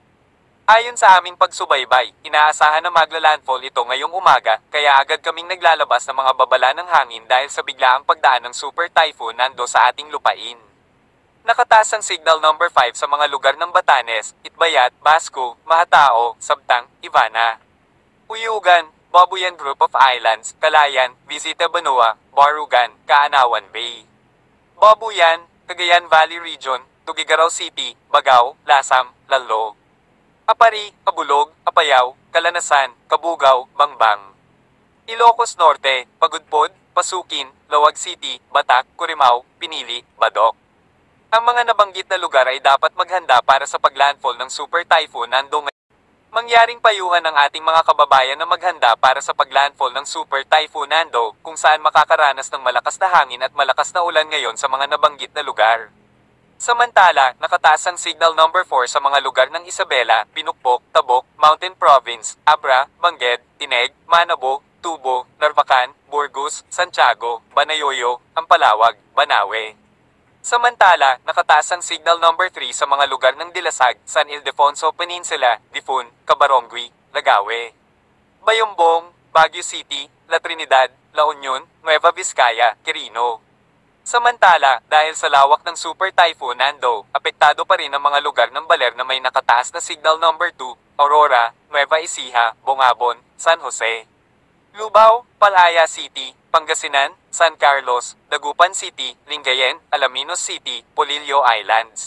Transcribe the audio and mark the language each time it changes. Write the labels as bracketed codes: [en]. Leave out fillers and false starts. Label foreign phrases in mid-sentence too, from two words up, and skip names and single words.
[tl] Ayon sa aming pagsubaybay, inaasahan na maglalandfall ito ngayong umaga, kaya agad kaming naglalabas ng mga babala ng hangin dahil sa biglaang pagdaan ng [en] super typhoon [tl] Nando sa ating lupain. Nakataas ang [en] signal number [tl] 5 sa mga lugar ng Batanes, Itbayat, Basco, Mahatao, Sabtang, Ivana, Uyugan, Babuyan Group of Islands, Calayan, Visita Banua, Barugan, Kaanawan Bay, Babuyan, Cagayan Valley Region, Tuguegarao City, Bagao, Lasam, Lalo, Apari, Abulog, Apayao, Kalanasan, Kabugao, Bangbang, Ilocos Norte, Pagudpod, Pasukin, Lawag City, Batak, Curimao, Pinili, Badok. Ang mga nabanggit na lugar ay dapat maghanda para sa paglandfall ng [en] super typhoon [tl] Nando ngayon. Mangyaring payuhan ng ating mga kababayan na maghanda para sa paglandfall ng [en] super typhoon [tl] Nando, kung saan makakaranas ng malakas na hangin at malakas na ulan ngayon sa mga nabanggit na lugar. Samantala, nakataas ang [en] signal number [tl] 4 sa mga lugar ng Isabela, Pinukpok, Tabok, Mountain Province, Abra, Bangged, Tineg, Manabo, Tubo, Narvacan, Burgos, Santiago, Banayoyo, Ampalawag, Banawe. Samantala, nakataas ang [en] signal number [tl] 3 sa mga lugar ng Dilasag, San Ildefonso Peninsula, Difun, Cabarongui, Lagawe, Bayombong, Baguio City, La Trinidad, La Union, Nueva Vizcaya, Quirino. Samantala, dahil sa lawak ng [en] super typhoon [tl] Nando, apektado pa rin ang mga lugar ng Baler na may nakataas na [en] signal number [tl] 2, Aurora, Nueva Ecija, Bongabon, San Jose, Lubao, Palaya City, Pangasinan, San Carlos, Dagupan City, Lingayen, Alaminos City, Polillo Islands.